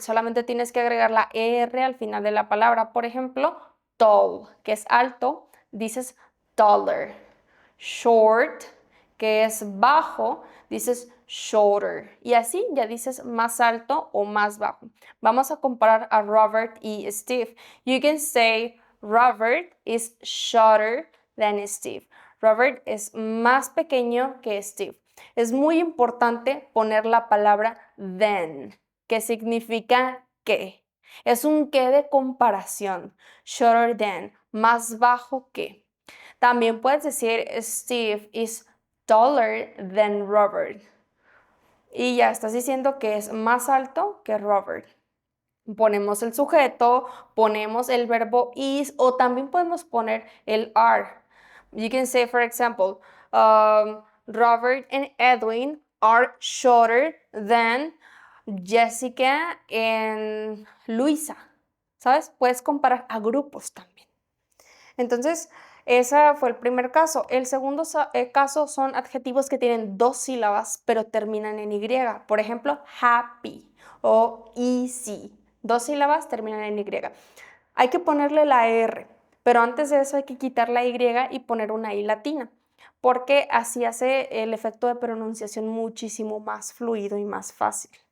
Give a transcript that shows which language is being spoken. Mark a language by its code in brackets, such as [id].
[es] Solamente tienes que agregar la ER al final de la palabra. Por ejemplo, tall, que es alto, dices taller. Short, que es bajo, dices shorter. Y así ya dices más alto o más bajo. Vamos a comparar a Robert y Steve. [en] You can say Robert is shorter than Steve. [es] Robert es más pequeño que Steve. Es muy importante poner la palabra than, que significa que. Es un que de comparación. [en] Shorter than, [es] más bajo que. También puedes decir [en] Steve is taller than Robert. [es] Y ya estás diciendo que es más alto que Robert. Ponemos el sujeto, ponemos el verbo is o también podemos poner el are. [en] You can say, for example, Robert and Edwin are shorter than Jessica and Luisa. [es] ¿Sabes? Puedes comparar a grupos también. Entonces, ese fue el primer caso. El segundo caso son adjetivos que tienen 2 sílabas, pero terminan en Y. Por ejemplo, happy o easy. 2 sílabas terminan en Y. Hay que ponerle la R, pero antes de eso hay que quitar la Y y poner una I latina, porque así hace el efecto de pronunciación muchísimo más fluido y más fácil.